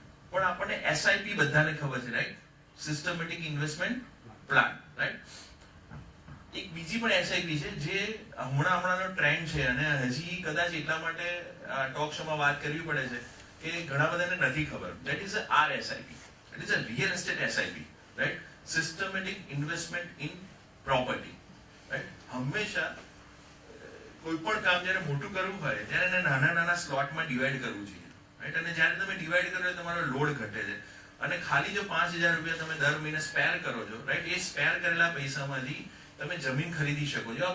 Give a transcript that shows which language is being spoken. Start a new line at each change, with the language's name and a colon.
Gujarati: પણ આપણને SIP બધાને ખબર છે, right? Systematic investment plan, right? એક બીજી પણ SIP છે જે હમણાંનો ટ્રેન્ડ છે અને હજી કદાચ એટલા માટે ટોક શોમાં વાત કરવી પડે છે કે ઘણા બધાને નથી ખબર.
English: That is a RSIP. It is a real estate SIP, right? Systematic investment in property, right?
Gujarati: હંમેશા કોઈ પણ કામ જ્યારે મોટું કરવું હોય ત્યારે એને નાના સ્લોટમાં ડિવાઈડ કરવું જોઈએ, રાઈટ? અને જ્યારે તમે ડિવાઈડ કરો તમારો લોડ ઘટે છે અને ખાલી જો 5,000 રૂપિયા તમે દર મહિને સ્પેર કરો છો, રાઈટ, એ સ્પેર કરેલા પૈસામાંથી તમે જમીન ખરીદી શકો છો.